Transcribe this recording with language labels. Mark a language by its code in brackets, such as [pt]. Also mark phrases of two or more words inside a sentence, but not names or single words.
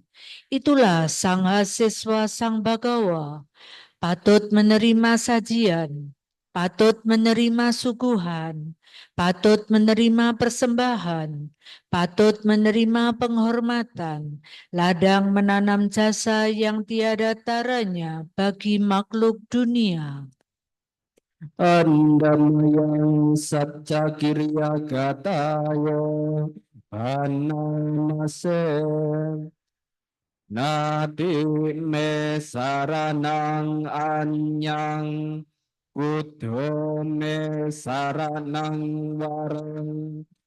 [id] Itulah sang Hasiswa Sang Bagawa, patut menerima sajian, patut menerima suguhan, patut menerima persembahan, patut menerima penghormatan, ladang menanam jasa yang tiada taranya bagi makhluk dunia. [pi] Andamayang Satya Kirya Gatayo Anamase Nadi me saranang anyang Buddho me saranang warang